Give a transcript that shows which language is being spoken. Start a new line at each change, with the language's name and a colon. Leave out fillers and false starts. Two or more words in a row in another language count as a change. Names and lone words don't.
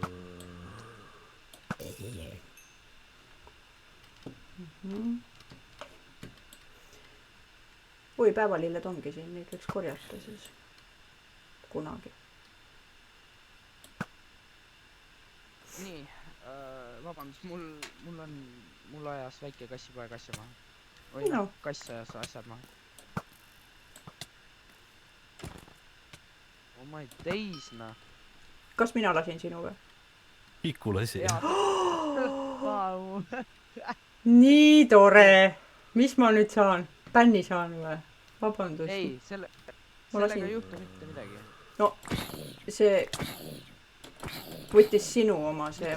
Estonian: Oi, päevalilled ongi siin, neid võiks korjata siis. Kunagi. Nii, vabandust, mul ajas väike kassipoeg asja maha. Või No. kass ajas asjad maha.
English: Oh my days,
Estonian: noh. Kas mina lasin sinu või? Iku lasi. Vau. Nii tore! Mis ma nüüd saan? Bänni saan või? Vabandust. Ei, Ma sellega lasin- ei juhtu mitte midagi. No, see võttis sinu oma see.